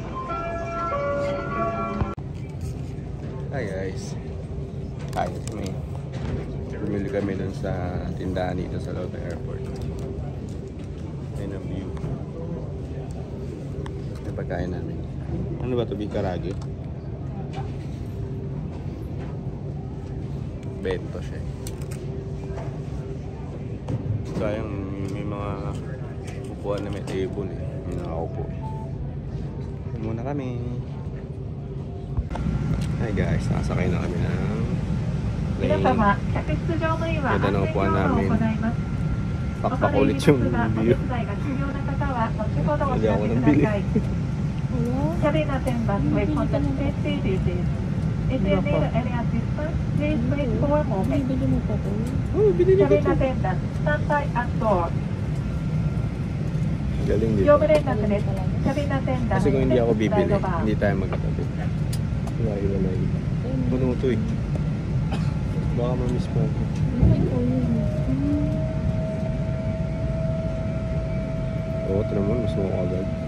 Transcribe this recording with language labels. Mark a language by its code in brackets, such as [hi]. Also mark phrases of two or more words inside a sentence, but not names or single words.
[en] Hi guys. Hi, it's me. [tl] Bumili kami dun sa tindahan dito sa loob ng airport. Ayun ang view. Yung pagkain namin. Ano ba ito? Bikarage? Bento siya. Sayang may mga upuan na may table eh. May nakaupo eh. Muna kami. [en] Hi guys, [tl] nakasakay na kami ng plane. [ja] 皆様、客室乗務員は [tl] Ganda [ja] 安 [tl] ng [ja] 全 [tl] upuan [ja] 業務を [tl] namin. [ja] 行います。 [tl] Pakpak ulit yung [ja] お [tl] view. [ja] 手伝いが必要な方は後ほどお知 [tl] Hindi [ja] ら [tl] ako [ja] せ [tl] nabili. [en] ください。Cabin attendants will conduct safety duties. If you need any assistance, please wait for a moment. [tl] Oh, binili ko [en] Cabin [tl] ito. [en] attendants, stand by at door. [tl] Galing dito. [ja] 業務連絡です。 [en] Cabin attendants, [tl] Kasi kung hindi ako [en] please [tl] bibili, [en] slide over. [tl] hindi tayo magkatabi. Hiwa-hiwalay. Puno ito eh. Baka ma-miss pa ako. Oo, ito naman. Mas mo agad.